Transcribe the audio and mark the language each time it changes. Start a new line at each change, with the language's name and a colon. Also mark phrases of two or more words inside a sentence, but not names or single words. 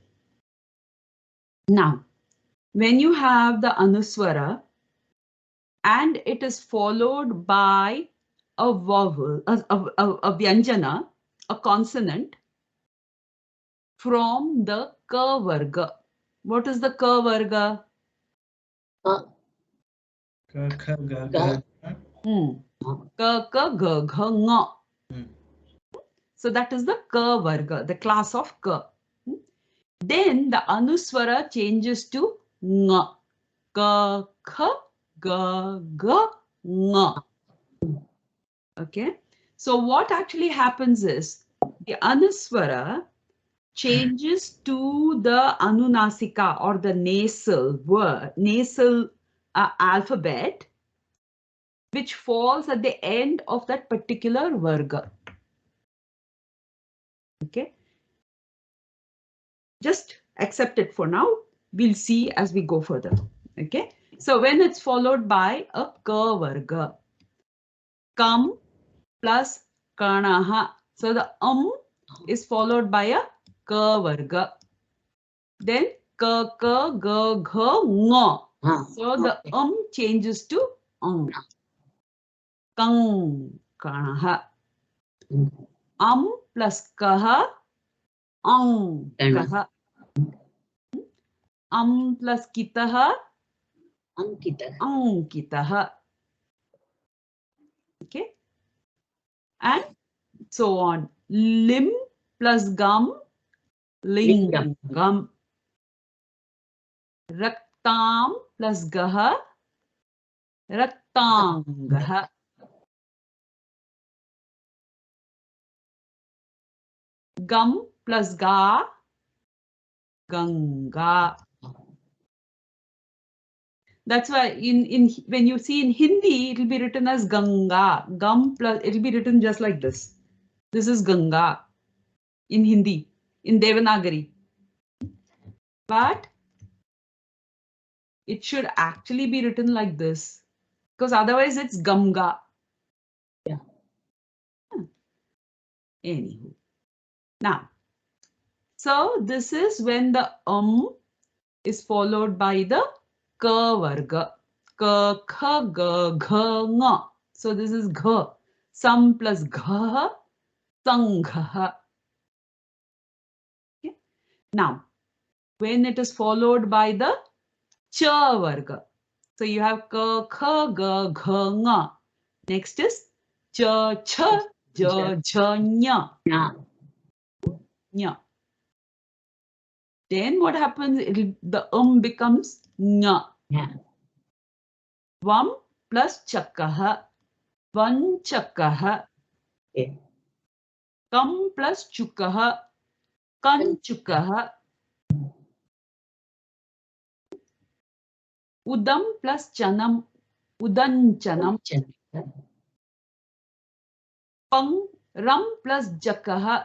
English: Now, when you have the anusvara and it is followed by a vowel, a vyanjana, a consonant from the ka varga. What is the ka varga?
Sanskrit: Ka, kha, ga, ga. Ka, ga, gha, nga.
English: So that is the ka varga, the class of ka. Then the anusvara changes to nga.
Sanskrit: Ka, kha, ga, ga, nga.
English: Okay. So what actually happens is the anusvara changes to the anunasika or the nasal word, nasal alphabet, which falls at the end of that particular varga. Okay. Just accept it for now. We'll see as we go further. Okay. So when it's followed by a ka varga,
Sanskrit: kam plus kanaha.
English: So the is followed by a ka varga. Then
Sanskrit: ka, ka, ga, gha, nga.
English: So the changes to kang,
Sanskrit: kanaha. Plus kaha, kaha. Plus kitaha, ankitaha.
English: Okay. And so on.
Sanskrit: Lim plus gum, lingam. Raktam plus gaha, raktangaha. Gum plus ga, ganga.
English: That's why in when you see in Hindi, it will be written as Ganga. Gum plus, it will be written just like this. This is Ganga in Hindi, in Devanagari. But it should actually be written like this, because otherwise it's Gamga. Yeah. Anywho. Now, so this is when the is followed by the ka varga.
Sanskrit: Ka, kha, ga, gha, nga.
English: So this is gha.
Sanskrit: Sam plus gha, sangha.
English: Okay. Now, when it is followed by the cha varga. So you have
Sanskrit: ka, kha, ga, gha, nga.
English: Next is
Sanskrit: cha, cha, ja, ja, nya.
English: Nya. Then what happens? The becomes nya.
Sanskrit: Vam plus chakaha. Van chakaha. Kam plus chukaha. Kan chukaha. Udam plus chanam. Udan chanam. Pang ram plus jakaha.